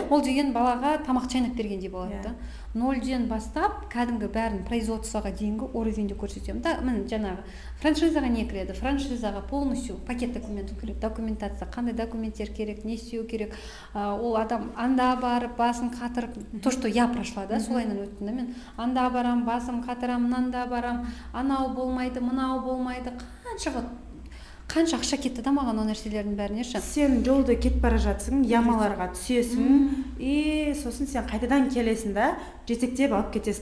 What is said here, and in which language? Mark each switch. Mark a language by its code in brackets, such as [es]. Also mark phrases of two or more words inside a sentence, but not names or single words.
[kk] Ол деген балаға тамақ шайнап бергендей болады да. Нөлден бастап кәдімгі бәрін производствоға дейінгі уровеньде көрсетемін да. Міне жаңағы франшизаға не кіреді? Франшизаға [ru] полностью пакет документов [kk] кіреді. Документация, қандай документтер керек, не істеу керек. Ол адам анда барып басын қатырып, [ru] то, что я прошла, [kk] да, солайынан өттім да мен. Анда барам, басым қатырам, мынанда барам, анау болмайды, мынау болмайды. Қанша ақша кетті да маған ол нәрселердің бәріне ше. Сен жолда кетіп бара жатсың, ямаларға түсесің, и сосын сен қайтадан келесің да, жетектеп алып кетесің.